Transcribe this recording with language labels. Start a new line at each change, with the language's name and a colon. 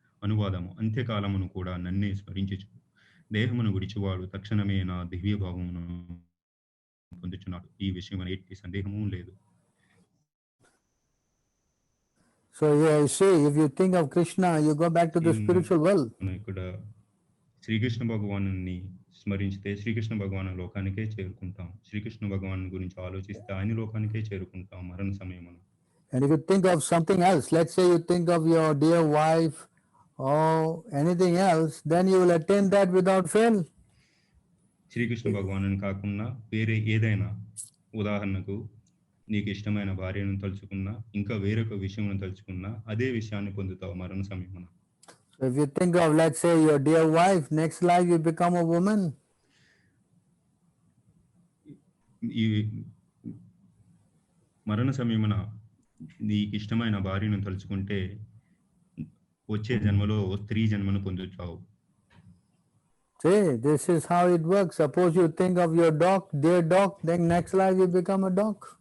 Telugu: అనువాదము: అంత్యకాలమును కూడా నన్నే స్మరించుచు దేహమును విడిచివాడు తక్షణమే నా దివ్య భావమును పొందుచున్నాడు. ఈ విషయమున ఎట్టి సందేహము లేదు.
English: So here you see, if you think of Krishna, you go back to the spiritual world.
Telugu: ఇక్కడ శ్రీకృష్ణ భగవానుని స్మరించితే శ్రీకృష్ణ భగవాను లోకానికే చేరుకుంటాం. శ్రీకృష్ణ భగవాను గురించి ఆలోచిస్తే ఆయన లోకానికే చేరుకుంటాం మరణ సమయమున.
English: And if you think of something else, let's say you think of your dear wife or anything else, then you will attain that without fail.
Telugu: Srikrishna భగవాను కాకుండా వేరే ఏదైనా, ఉదాహరణకు నీకు ఇష్టమైన భార్యను తలుచుకున్నా, ఇంకా వేరొక విషయమును తలుచుకున్నా అదే విషయాన్ని పొందుతావు మరణ సమయమున.
English: So if you think of, let's say, your dear wife, next life you become a woman.
Telugu: ఈ మరణ సమయమున నీకు ఇష్టమైన భార్యను తలుచుకుంటే వచ్చే జన్మలో స్త్రీ జన్మను పొందుతావు.
English: See, this is how it works. Suppose you think of your dog, dear dog, then next life you become a dog.